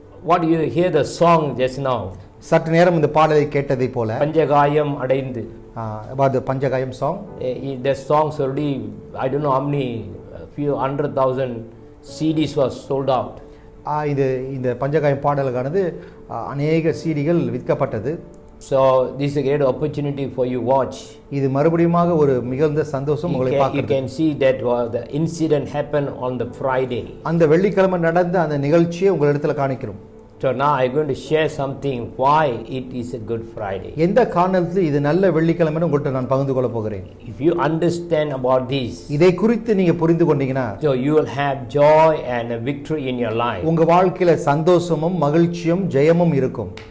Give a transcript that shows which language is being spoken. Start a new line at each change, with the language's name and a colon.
English: What you hear the song just now.
Tamil: சற்று நேரம் இந்த பாடலை கேட்டதை போல பஞ்சகாயம் அடைந்து.
English: about the Panchakayam song. The songs already, I don't know how many, few 100,000 CDs was sold out.
Tamil: இது இந்த பஞ்சகாயம் பாடலுக்கானது அநேக சீடிகள் விற்கப்பட்டது.
English: So this is a great opportunity for you watch.
Tamil: இது மறுபடியுமாக ஒரு மிகுந்த சந்தோஷம் உங்களை
English: You
Tamil: பார்க்கிறது.
English: can see that the incident happened on the Friday.
Tamil: அந்த வெள்ளிக்கிழமை நடந்த அந்த நிகழ்ச்சியை உங்களிடத்தில் காணிக்கிறோம்.
English: So now I'm going to share something why it is a Good Friday.
Tamil: எந்த காரணத்தில் இது நல்ல வெள்ளிக்கிழமைன்னு உங்கள்கிட்ட நான் பகிர்ந்து கொள்ள போகிறேன்.
English: If you understand about this,
Tamil: இதை குறித்து நீங்க புரிந்து கொண்டீங்கன்னா
English: so you will have joy and a victory in your life.
Tamil: உங்க வாழ்க்கையில சந்தோஷமும் மகிழ்ச்சியும் ஜெயமும் இருக்கும்.